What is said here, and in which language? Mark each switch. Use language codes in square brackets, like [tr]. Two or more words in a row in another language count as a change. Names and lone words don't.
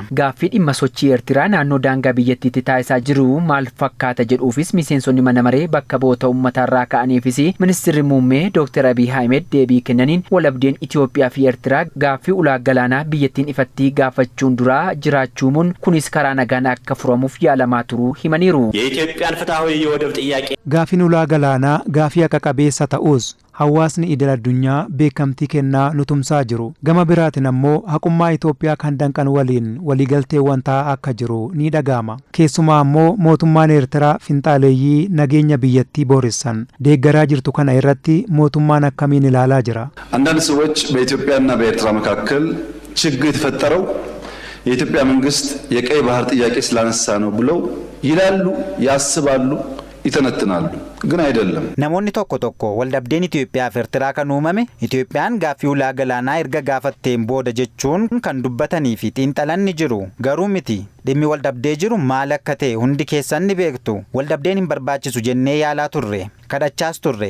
[om] Gaaffii dhimma sochii Eertiraa naannoo daangaa biyyattiitti taasisaa jiru maal fakkaata jedhuufis miseensonni mana maree bakka bu'oota uummatarraa ka'aniifis ministeerri muummee Dr. Abiy Ahmed deebii kennaniin walabdeen Itoophiyaa fi Eertiraa gaaffii ulaa galaanaa biyyattiin ifatti gaafachuun duraa jiraachuun kunis karaa nagaan akka furamuuf yaalamaa turuu himaniiru. [am] የኢትዮጵያን ፍትሃዊ የወደብ ጥያቄ [om] Gaafiin ulaa galaanaa gaafii akka qabeessa ta'us hawaasni idil addunyaa beekamtii kennaa nutumsaa jiru. Gama biraatiin ammoo haqummaa Itoophiyaa kan danqan waliin waliigalteewwan ta'aa akka jiru ni dhaga'ama. Keessumaa ammoo mootummaan Eertiraa finxaaleeyyii nageenya biyyattii booressan deeggaraa jirtu kana irratti mootummaan akkamiin ilaalaa jira? [am] አንዳንድ ሰዎች በኢትዮጵያና በኤርትራ መካከል ችግር የተፈጠረው የኢትዮጵያ መንግስት የቀይ ባህር ጥያቄ ስላነሳ ነው ብለው ይላሉ፣ ያስባሉ፣ ይተነትናሉ። ግን አይደለም። [om] namoonni tokko waldhabdeen Itoophiyaa fi Eertiraa kan uumame Itoophiyaan gaaffii ulaa galaanaa erga gaafatteen booda jechuun kan dubbatanii fi xiinxalan ni jiru. Garuu miti dhimmi waldhabdee jiru maal akka ta'e hundi keessan ni beektu. Waldhabdeen hin barbaachisu jennee yaalaa turre, kadhachaas turre.